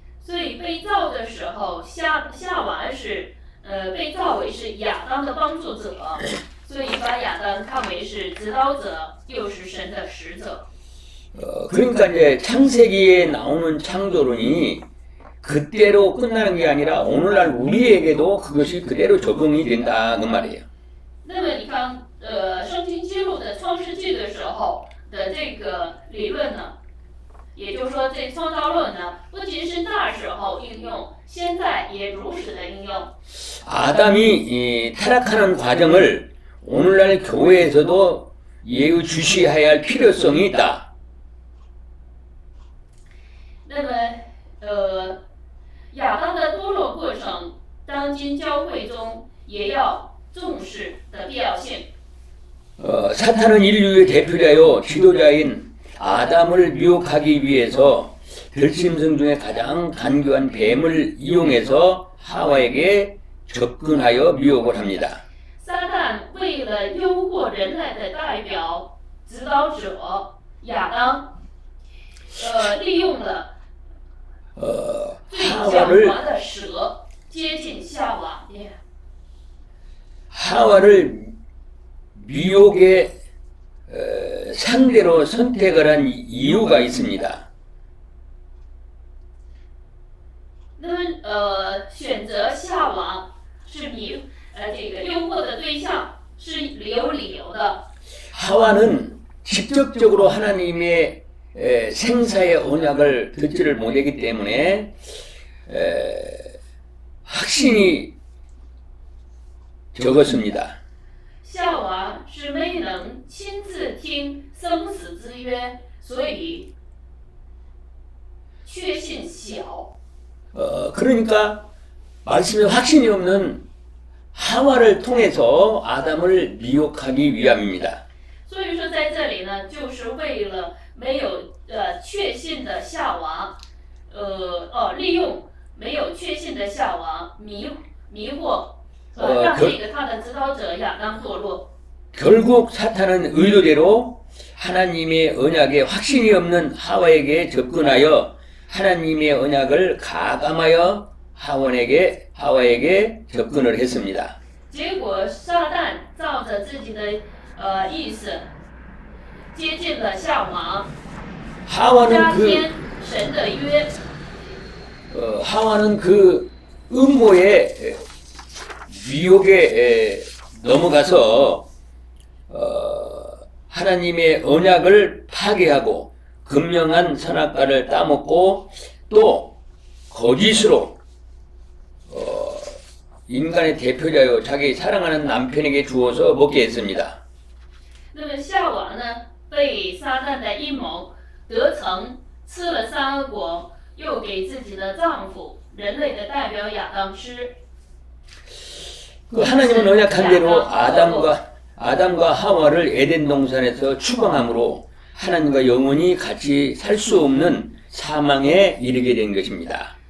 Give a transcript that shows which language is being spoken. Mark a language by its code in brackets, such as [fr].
[zh] 所以被造的时候，夏娃是被造为是亚当的帮助者，所以把亚当看为是指导者，又是神的使者。 [ko] 그러니까 이제 창세기에 나오는 창조론이 그때로 끝나는 게 아니라 오늘날 우리에게도 그것이 그대로 적용이 된다 그 말이에요. [zh] 那么你看，圣经记录的创世纪的时候的这个理论呢，也就是说这创造论呢，不仅是那时候应用，现在也如实的应用。 [ko] 아담이 타락하는 과정을 오늘날 교회에서도 예의주시해야 할 필요성이 있다. [zh] 那么，亚当的堕落过程，当今教会中也要重视的必要性。 [ko] 사탄은 인류의 대표자요 지도자인 아담을 미혹하기 위해서 들짐승 중에 가장 간교한 뱀을 이용해서 하와에게 접근하여 미혹을 합니다. [zh] 撒旦诱惑人类的代表指导者亚当，利用了最狡猾的蛇接近夏娃。 [ko] 하와를 미혹의 상대로 선택을 한 이유가 있습니다. [zh] 那么选择夏娃是这个诱惑的对象是有理由的。 [ko] 하와는 직접적으로 하나님의 생사의 언약을 듣지를 못했기 때문에 확신이 적었습니다. [zh] 夏娃是没能亲自听生死之约，所以确信小。 [ko] 그러니까 말씀에 확신이 없는 하와를 통해서 아담을 미혹하기 위함입니다. [zh] 所以说在这里呢，就是为了没有确信的夏娃，利用没有确信的夏娃迷惑，让这个他的指导者亚当堕落。 [ko] 결국 사탄은 의도대로 하나님의 언약에 확신이 없는 하와에게 접근하여 하나님의 언약을 가감하여 하와에게 접근을 했습니다. [zh] 结果撒旦照着自己的意思接近了夏娃， [ko] 하와는 [zh] 加添神的约。 [ko] 하와는 그 음모의 유혹에 넘어가서 하나님의 언약을 파괴하고 금명한 선악과를 따먹고 또 거짓으로 인간의 대표자요 자기 사랑하는 남편에게 주어서 먹게 했습니다. [zh] 那么夏娃呢，被撒旦的阴谋得逞，吃了善恶果，又给自己的丈夫人类的代表亚当吃。 [ko] 그 하나님은 언약한 대로 아담과 하와를 에덴 동산에서 추방함으로 하나님과 영원히 같이 살 수 없는 사망에 이르게 된 것입니다.